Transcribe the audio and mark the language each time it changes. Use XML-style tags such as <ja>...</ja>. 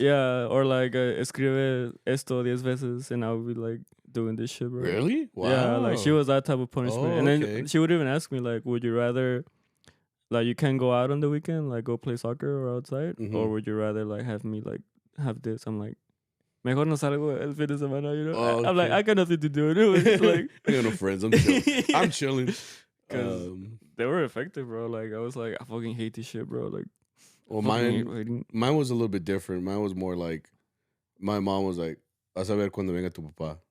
<en>Yeah, or like</en> <es>escribe esto 10 veces,</es> <en>and I would be like doing this shit, bro. Really? Wow. Yeah, like she was that type of punishment. And then she would even ask me like, would you rather, like you can't go out on the weekend, like go play soccer or outside, or would you rather like have me like have this? I'm like,</en> <es>mejor no salgo el fin de semana,</es> <en>you know? Oh, I'm like, I got nothing to do. It was just like, I got no friends. I'm chilling. I'm chilling. They were effective, bro. Like I was like, I fucking hate this shit, bro. Like, well, mine was a little bit different. Mine was more like, my mom was like,</en> <es>"A saber cuando venga tu papá."</es>